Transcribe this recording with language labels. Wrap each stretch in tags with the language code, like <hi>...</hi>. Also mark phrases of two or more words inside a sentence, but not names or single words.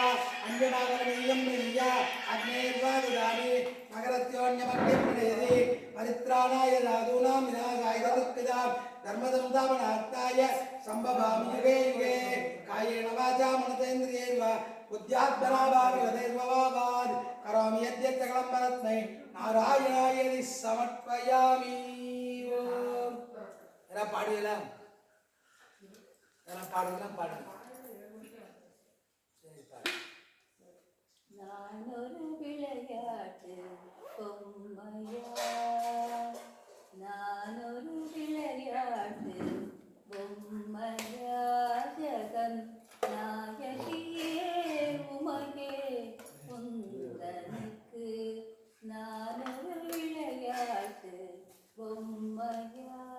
<sa>अन्यनागरमीयं निय्य अग्नेर्वाददामि नगरत्योऽन्यमग्निप्रणेति परित्राणाय साधूनां विनाशाय दुःखितां धर्मसंस्थापनार्थाय सम्भवामि युगे युगे कायेन वाचा मनसेन्द्रियैर्वा बुद्ध्यात्मना भावयतेर्वभावात् करोमि यद्यत् सकलं परस्मै नारायणाय समर्पयामि</sa> <ta>எல்லாம் பாடுவீங்களா எல்லாம் பாடுவீங்களா பாடுங்க நான் ஒரு விளையாட்டு பொம்மையா நான் ஒரு விளையாட்டு பொம்மையா ஜகன் நாயகியே உமகே உந்தனுக்கு நான் ஒரு விளையாட்டு பொம்மையா</ta>